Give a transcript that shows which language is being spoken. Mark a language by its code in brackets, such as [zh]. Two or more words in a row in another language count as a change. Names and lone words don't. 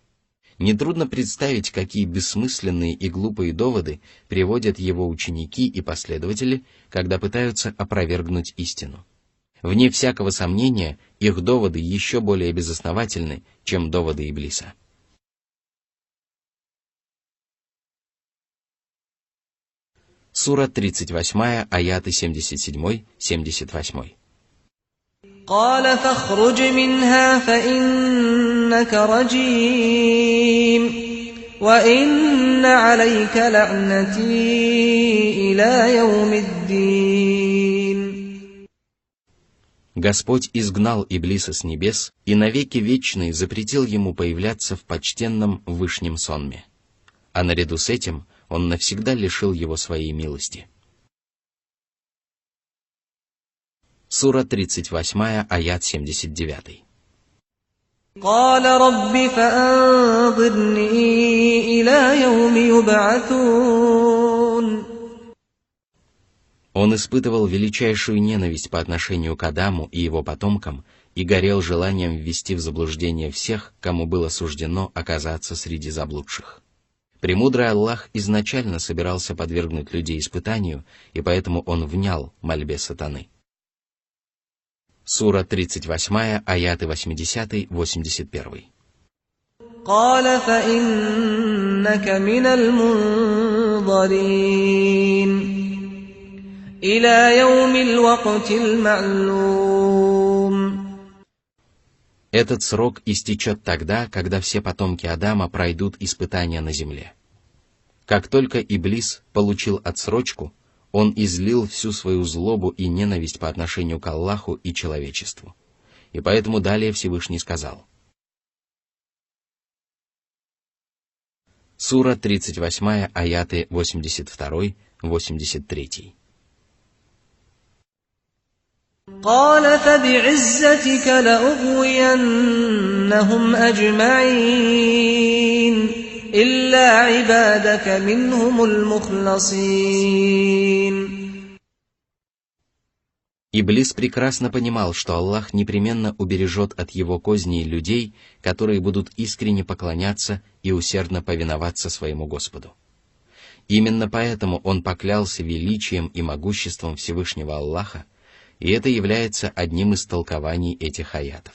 [ru] Нетрудно представить, какие бессмысленные и глупые доводы приводят его ученики и последователи, когда пытаются опровергнуть истину. Вне всякого сомнения, их доводы еще более безосновательны, чем доводы Иблиса. Сура 38, аяты 77-78. [ar] قال فاخرج منها فإنك رجيم وإن عليك لعنتي إلى يوم الدين. [ru] Господь изгнал Иблиса с небес и навеки вечные запретил ему появляться в почтенном вышнем сонме. А наряду с этим он навсегда лишил его своей милости. Сура 38, аят 79. [ar] قال رب فأنظرني إلى يوم يبعثون. [ru] Он испытывал величайшую ненависть по отношению к Адаму и его потомкам и горел желанием ввести в заблуждение всех, кому было суждено оказаться среди заблудших. Премудрый Аллах изначально собирался подвергнуть людей испытанию, и поэтому он внял мольбе сатаны. Сура 38, аяты 80-81. [ar] قال فإنك من المنظرين إلى يوم الوقت المعلوم. [ru] Этот срок истечет тогда, когда все потомки Адама пройдут испытания на земле. Как только Иблис получил отсрочку, он излил всю свою злобу и ненависть по отношению к Аллаху и человечеству. И поэтому далее Всевышний сказал. Сура 38, аяты 82-83. [ar] قال فبعزتك لأغوينهم أجمعين إلا عبادك منهم المخلصين. [ru] Иблис прекрасно понимал, что Аллах непременно убережет от его козней людей, которые будут искренне поклоняться и усердно повиноваться своему Господу. Именно поэтому он поклялся величием и могуществом Всевышнего Аллаха, и это является одним из толкований этих аятов.